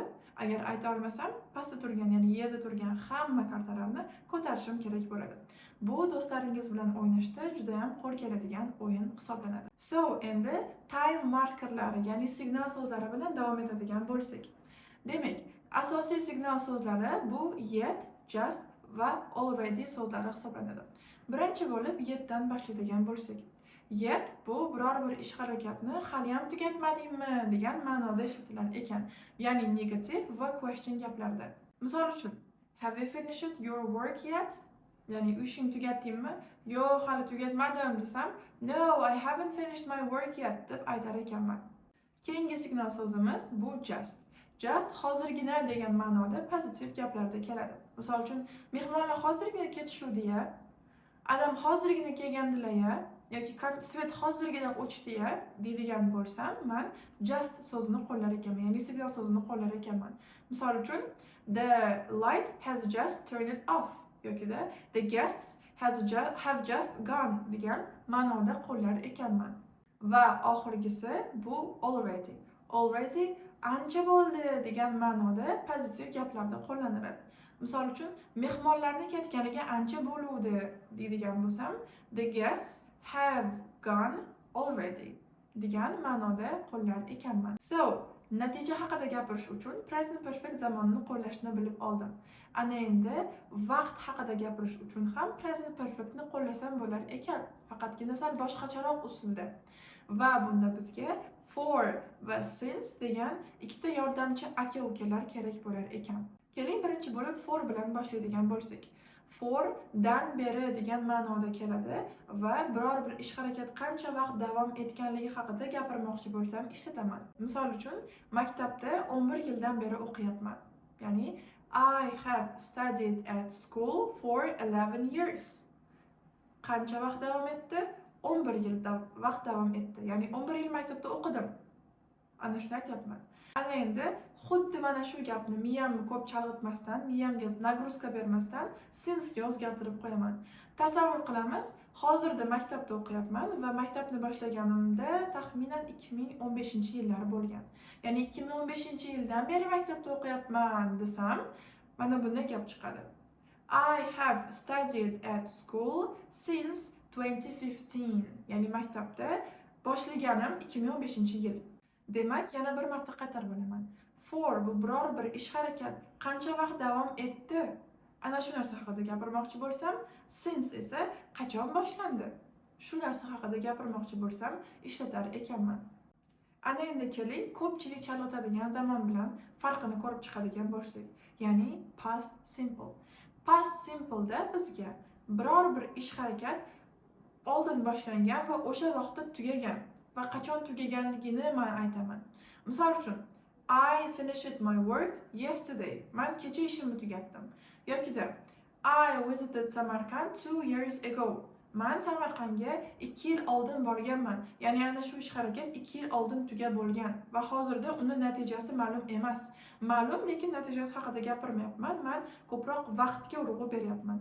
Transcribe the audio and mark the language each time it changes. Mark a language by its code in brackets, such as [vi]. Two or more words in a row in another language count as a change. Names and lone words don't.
[uz] Agar ayta olmasam, pastda turgan, ya'ni yerda turgan hamma kartalarni ko'tarishim kerak bo'ladi. Bu do'stlaringiz bilan o'ynashda juda ham qo'l keladigan o'yin hisoblanadi. So, endi [en] time markerlari, [uz] ya'ni signal so'zlari bilan davom etadigan bo'lsak. Demak, asosiy signal so'zlari bu yet, just va already so'zlari hisoblanadi. Birinchi bo'lib yetdan boshlaydigan bo'lsak. Yet bu biror bir ish harakatni hali ham tugatmadingmi degan ma'noda ishlatilar ekan. Ya'ni negativ va question gaplarda. Misol uchun, [en] have you finished your work yet? [uz] Ya'ni ishing tugatdingmi? Yo'q, hali tugatmadim desam, [en] no, I haven't finished my work yet [uz] deb aytar ekanman. Keyingi signal so'zimiz bu just. Just hozirgina degan ma'noda pozitiv gaplarda keladi. Misol uchun, mehmonlar hozirgina ketishuvdi-ya, adam hozirgina kelgandilar-ya, yoki svet hozirgina o'chdi-ya deydigan bo'lsam, men just so'zini qo'llar ekanman, ya'ni signal so'zini qo'llar ekanman. Misol uchun, [en] the light has just turned off yokida the guests have just gone [uz] degan ma'noda qo'llar ekanman. Va oxirgisi bu already. Already ancha bo'ldi degan ma'noda pozitiv gaplarda qo'llaniladi. Misol uchun, mehmonlarni ketganiga ancha bo'luvdi deydigan bo'lsam, [en] the guests have gone already [uz] degan ma'noda qo'llar ekanman. So, natija haqida gapirish uchun [en] present perfect [uz] zamonini qo'llashni bilib oldim. Ana endi vaqt haqida gapirish uchun ham [en] present perfectni [uz] qo'llasam bo'lar ekan, faqatgina sal boshqacharoq usulda. Va bunda bizga for va since degan ikkita yordamchi aka-ukalar kerak bo'lar ekan. Keling birinchi bo'lib for bilan boshlaydigan bo'lsak. For dan beri degan ma'noda keladi va biror bir ish harakat qancha vaqt davom etganligi haqida gapirmoqchi bo'lsam ishlataman. Misol uchun, maktabda 11 yildan beri o'qiyapman. Ya'ni [en] I have studied at school for 11 years. [uz] Qancha vaqt davom etdi? 11 yil vaqt davom etdi. Ya'ni 11 yil maktabda o'qidim. Ana shuni aytyapman. Ana endi xuddi mana shu gapni miyamni ko'p chalg'itmasdan, miyamga nagruzka bermasdan since-ga o'zgartirib qo'yaman. Tasavvur qilamiz, hozirda maktabda o'qiyapman va maktabni boshlaganimda taxminan 2015-yillar bo'lgan. Ya'ni 2015-yildan beri maktabda o'qiyapman desam, mana bunday gap chiqadi. [en] I have studied at school since 2015. [uz] Ya'ni maktabda boshlaganim 2015-yil. Demak, yana bir marta qaytarib olaman. For bu biror bir ish harakat qancha vaqt davom etdi? Ana shu narsa haqida gapirmoqchi bo'lsam, since esa qachon boshlandi? Shu narsa haqida gapirmoqchi bo'lsam, ishlatar ekanman. Ana endi keling, ko'pchilik chalg'itadigan zamon bilan farqini ko'rib chiqadigan bo'lsak, ya'ni [en] past simple. Past simple [uz] da bizga biror bir ish harakat oldin boshlangan va o'sha vaqtda tugagan va qachon tugaganligini men aytaman. Misol uchun, [en] I finished my work yesterday. [uz] Men kecha ishimni tugatdim. [en] Yokida I visited Samarkand 2 years ago. [uz] Men Samarqandga 2 yil oldin borganman. Ya'ni ana shu ish harakat 2 yil oldin tugab bo'lgan va hozirda uni natijasi ma'lum emas. Ma'lum, lekin natijasi haqida gapirmayapman. Men ko'proq vaqtga urg'u beryapman.